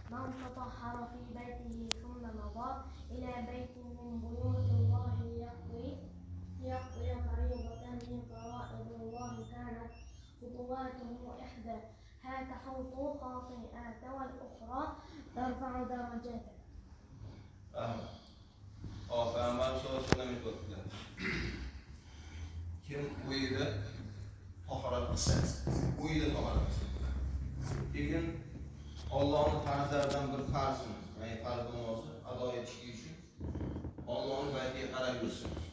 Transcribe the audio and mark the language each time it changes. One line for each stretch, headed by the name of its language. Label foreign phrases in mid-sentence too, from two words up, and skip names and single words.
Arabic: تطهر في بيته ثم مضى إلى بيت من بيوت الله ليقضي فريضة من فرائض الله كانت خطواته إحداها تحوط خطيئات والأخرى ترفع درجاته.
Uzbek: Payg'ambar
Arabic: صلى الله عليه وسلم
Uzbek: aytibdilar. Kim uyida tahorat qilsa, uyida tahorat qilsa. Keyin Allohning farzlaridan bir farzini, ya'ni farz namozni ado etish uchun Allohning baytiga qarab yursin.